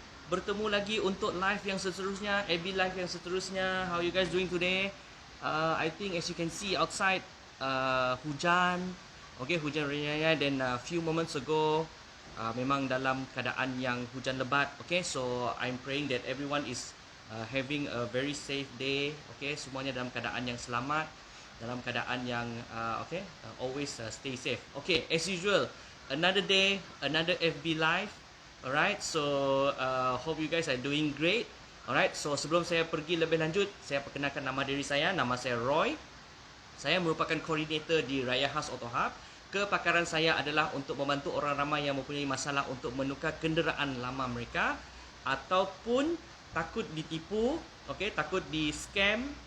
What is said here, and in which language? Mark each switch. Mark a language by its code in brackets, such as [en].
[ms] Bertemu lagi untuk live yang seterusnya, AB live yang seterusnya. [en] How you guys doing today? I think as you can see outside, hujan. [ms] Okay, hujan raya dan [en] few moments ago, [ms] memang dalam keadaan yang hujan lebat. [en] Okay, so I'm praying that everyone is having a very safe day. [ms] Okay, semuanya dalam keadaan yang selamat, dalam keadaan yang [en] always stay safe. Okay, as usual, another day, another FB live. Alright, so hope you guys are doing great. [ms] Alright, so sebelum saya pergi lebih lanjut, saya perkenalkan nama diri saya. Nama saya Roy. Saya merupakan koordinator di Raya Khas Auto Hub. Kepakaran saya adalah untuk membantu orang ramai yang mempunyai masalah untuk menukar kenderaan lama mereka ataupun takut ditipu, takut di scam.